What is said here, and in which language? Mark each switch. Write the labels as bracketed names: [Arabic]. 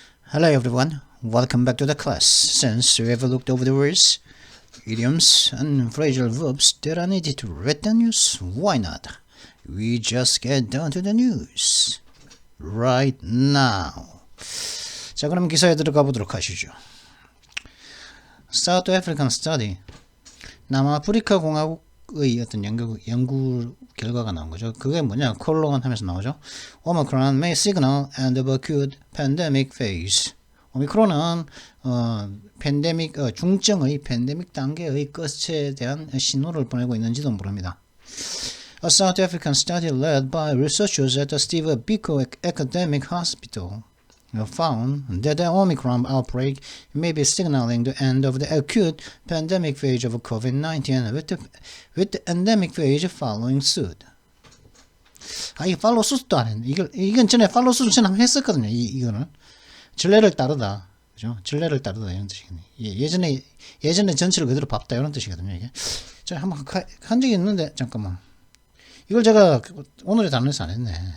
[English] Hello everyone, welcome back to the class. Since we have looked over the words, idioms, and phrasal verbs that are needed to read the news, why not? We just get down to the news right now. [Korean] 자, 그럼 기사에 들어가 보도록 하시죠. [English] South African Study, [Korean] 남아프리카 공화국의 어떤 연구 결과가 나온 거죠. 그게 뭐냐? 콜론 하면서 나오죠. [English] Omicron may signal end of acute pandemic phase. [Korean] 오미크론은 팬데믹 중증의 팬데믹 단계의 끝에 대한 신호를 보내고 있는지도 모릅니다. [English] A South African study led by researchers at the Steve Biko Academic Hospital found that the Omicron outbreak may be signaling the end of the acute pandemic phase of COVID-19 with the endemic phase following suit. [Korean] 이 팔로우 수트도 안 했네. 이건 전에 팔로우 수트 전에 한번 했었거든요. 이거는 전례를 따르다, 그죠? 전례를 따르다 이런 뜻이겠네. 예전에 전체를 그대로 밟다 이런 뜻이거든요. 이게 제가 한번 한 적이 있는데 잠깐만. 이걸 제가 오늘의 단어에서 안 했네.